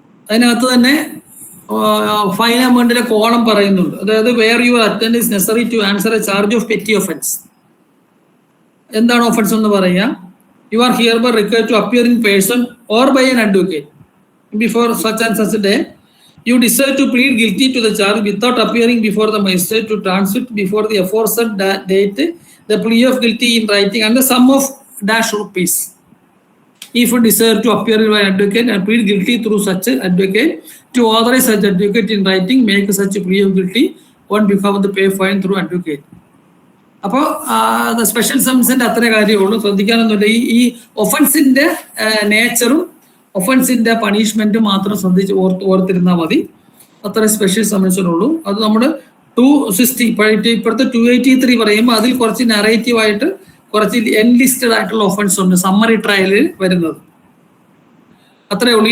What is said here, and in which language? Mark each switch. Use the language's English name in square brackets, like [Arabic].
[Malayalam] അതിനകത്ത് തന്നെ fine എമൗണ്ടിന്റെ column പറയുന്നുണ്ട്. അതായത് [English] Where your attend is necessary to answer a charge of petty offence. [Malayalam] എന്താണ് ഒഫൻസ് എന്ന് പറയുക? [English] You are hereby required to appear in person or by an advocate before such and such day. You decide to plead guilty to the charge without appearing before the magistrate to transmit before the aforesaid date the plea of guilty in writing and the sum of ₹. If you desire to appear by advocate and plead guilty through such advocate, to authorize such advocate in writing, make such plea of guilty on behalf of the pay fine through advocate. [Malayalam] അപ്പോൾ special സമൻസിന്റെ അത്ര കാര്യമുള്ളൂ. ശ്രദ്ധിക്കാനൊന്നുമില്ല. ഈ ഒഫൻസിന്റെ നേച്ചറും ഒഫൻസിന്റെ punishment മാത്രം ശ്രദ്ധിച്ച് ഓർത്തിരുന്നാൽ മതി. അത്ര special സമൻസിനുള്ളൂ. അത് നമ്മുടെ 260 ഇപ്പോഴത്തെ 283 പറയുമ്പോൾ അതിൽ കുറച്ച് നറേറ്റീവ് ആയിട്ട് കുറച്ച് എൻലിസ്റ്റഡ് ആയിട്ടുള്ള ഒഫൻസ് ഉണ്ട് സമ്മറി ട്രയലിൽ വരുന്നത്. അത്രേ ഉള്ളൂ.